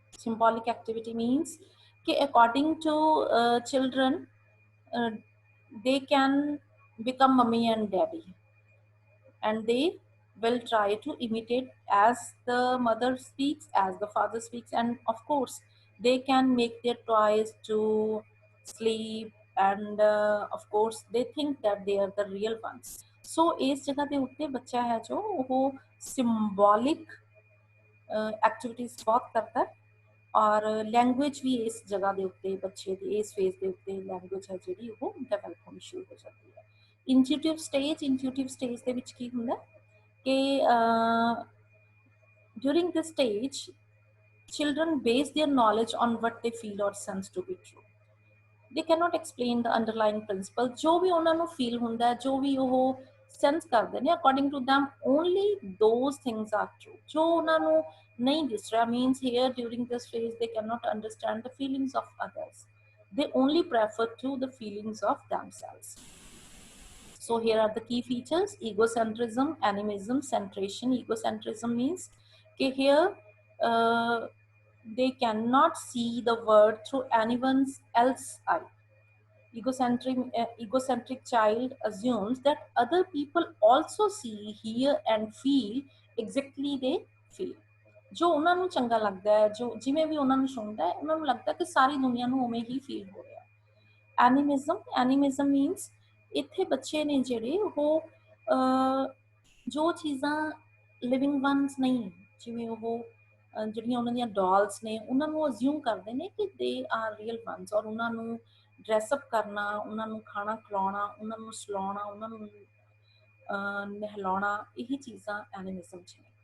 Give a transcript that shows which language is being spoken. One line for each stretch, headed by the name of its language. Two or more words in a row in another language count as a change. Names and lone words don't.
English: Symbolic activity means okay, according to children, uh, they can become mummy and daddy, and they will try to imitate as the mother speaks, as the father speaks, and of course they can make their toys to sleep, and of course they think that they are the real ones.
Punjabi: So ਇਸ ਜਗ੍ਹਾ ਦੇ ਉੱਤੇ ਬੱਚਾ ਹੈ ਜੋ ਉਹ
English: symbolic activities
Punjabi: ਬਹੁਤ ਕਰਦਾ ਹੈ, ਔਰ ਲੈਂਗੁਏਜ ਵੀ ਇਸ ਜਗ੍ਹਾ ਦੇ ਉੱਤੇ ਬੱਚੇ ਦੇ ਇਸ ਫੇਜ਼ ਦੇ ਉੱਤੇ ਲੈਂਗੁਏਜ ਹੈ ਜਿਹੜੀ ਉਹ ਡਿਵੈਲਪ ਹੋਣੀ ਸ਼ੁਰੂ ਹੋ ਜਾਂਦੀ ਹੈ।
English: intuitive stage
Punjabi: ਦੇ ਵਿੱਚ ਕੀ ਹੁੰਦਾ ਕਿ
English: during this stage, children base their knowledge on what they feel or sense to be true. They cannot explain the underlying principle.
Punjabi: ਜੋ ਵੀ ਉਹਨਾਂ ਨੂੰ feel ਹੁੰਦਾ ਹੈ, ਜੋ ਵੀ ਉਹ sense ਕਰਦੇ ਨੇ,
English: according to them, only those things are true.
Punjabi: ਜੋ ਉਹਨਾਂ ਨੂੰ ਨਹੀਂ ਦਿਸ ਰਿਹਾ,
English: means here during this phase, they cannot understand the feelings of others. They only prefer to the feelings of themselves. So here are the key features: egocentrism, animism, centration. Egocentrism means okay, here they cannot see the world through anyone's else eye. Egocentric child assumes that other people also see, hear and feel exactly they feel.
Punjabi: ਜੋ ਉਹਨਾਂ ਨੂੰ ਚੰਗਾ ਲੱਗਦਾ ਹੈ, ਜੋ ਜਿਵੇਂ ਵੀ ਉਹਨਾਂ ਨੂੰ ਸੁਣਦਾ ਹੈ, ਉਹਨਾਂ ਨੂੰ ਲੱਗਦਾ ਕਿ ਸਾਰੀ ਦੁਨੀਆ ਨੂੰ ਉਵੇਂ ਹੀ ਫੀਲ ਹੋ ਰਿਹਾ।
English: Animism means
Punjabi: ਇੱਥੇ ਬੱਚੇ ਨੇ ਜਿਹੜੇ ਉਹ ਜੋ ਚੀਜ਼ਾਂ
English: living ones
Punjabi: ਨਹੀਂ, ਜਿਵੇਂ ਉਹ ਜਿਹੜੀਆਂ ਉਹਨਾਂ ਦੀਆਂ ਡਾਲਸ ਨੇ ਉਹਨਾਂ ਨੂੰ ਅਜ਼ਿਊਮ ਕਰਦੇ ਨੇ ਕਿ
English: they are real ones,
Punjabi: ਔਰ ਉਹਨਾਂ ਨੂੰ ਡਰੈਸਅਪ ਕਰਨਾ, ਉਹਨਾਂ ਨੂੰ ਖਾਣਾ ਖਿਲਾਉਣਾ, ਉਹਨਾਂ ਨੂੰ ਸਲਾਉਣਾ, ਉਹਨਾਂ ਨੂੰ ਨਹਿਲਾਉਣਾ, ਇਹੀ ਚੀਜ਼ਾਂ ਐਨੀਮਿਜ਼ਮ 'ਚ ਨੇ।